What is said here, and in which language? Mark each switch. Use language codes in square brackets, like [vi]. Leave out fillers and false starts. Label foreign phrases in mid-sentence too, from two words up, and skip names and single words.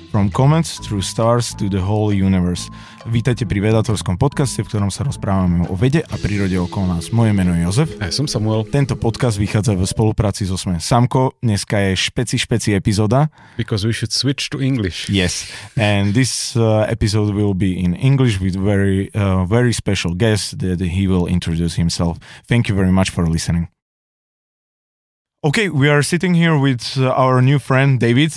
[en] comets through stars to the whole universe. [sk] Vítajte pri Vedátorskom podcaste, v ktorom sa rozprávame o vede a prírode okolo nás. Moje meno je Jozef. Ja som Samuel. Tento podcast vychádza v spolupráci so SME. Samko, dneska je špeci epizóda. [en] Because we should switch to English. Yes, and this episode will be in English with very special guest that he will introduce himself. Thank you very much for listening. Okay, we are sitting here with our new friend, David.